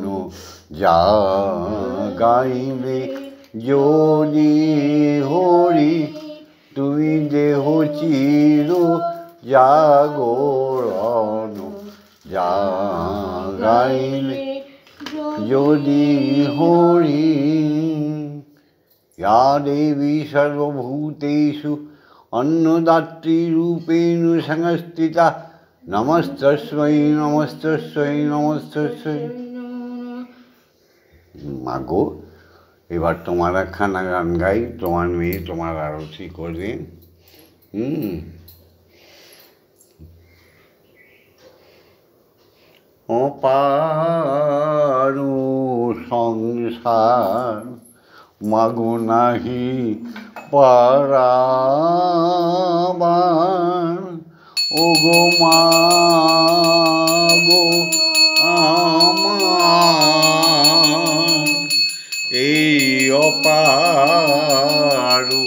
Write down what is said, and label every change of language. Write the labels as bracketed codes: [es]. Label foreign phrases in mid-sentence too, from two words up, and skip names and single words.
[bn] যা গাইলে যদি হরি, তুমি দেহ চির জাগরণ। যা গাইলে যদি হরি। [sa] या देवी सर्वभूतेषु अन्नदात्री रूपेण संस्थिता, नमस्तस्मै नमस्तस्मै नमस्तस्मै। [bn] মাগো, এবার তোমার একখানা গান গাই, তোমার মেয়ে তোমার আরতি করবে। অপার সংসার মাগো নাহি পারাবার, ওগো মাগো আমার এই অপার